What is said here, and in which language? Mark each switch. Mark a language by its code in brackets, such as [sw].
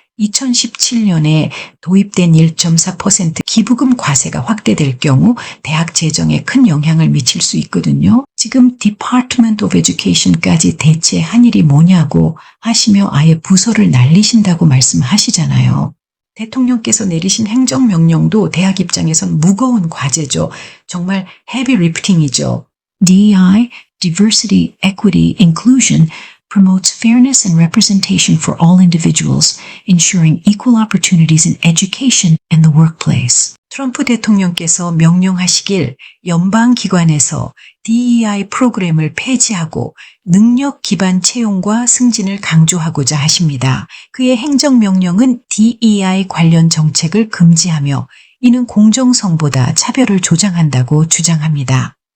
[ko] 2017년에 도입된 1.4% 기부금 과세가 확대될 경우 대학 재정에 큰 영향을 미칠 수 있거든요. 지금 Department of Education까지 대체 한 일이 뭐냐고 하시며 아예 부서를 날리신다고 말씀하시잖아요. 대통령께서 내리신 행정명령도 대학 입장에선 무거운 과제죠. 정말 헤비 리프팅이죠. [en] DEI, Diversity, Equity, Inclusion promotes fairness and representation for all individuals, ensuring equal opportunities in education and the workplace. [ko] 트럼프 대통령께서 명령하시길 연방기관에서 DEI 프로그램을 폐지하고 능력 기반 채용과 승진을 강조하고자 하십니다. 그의 행정명령은 DEI 관련 정책을 금지하며 이는 공정성보다 차별을 조장한다고 주장합니다.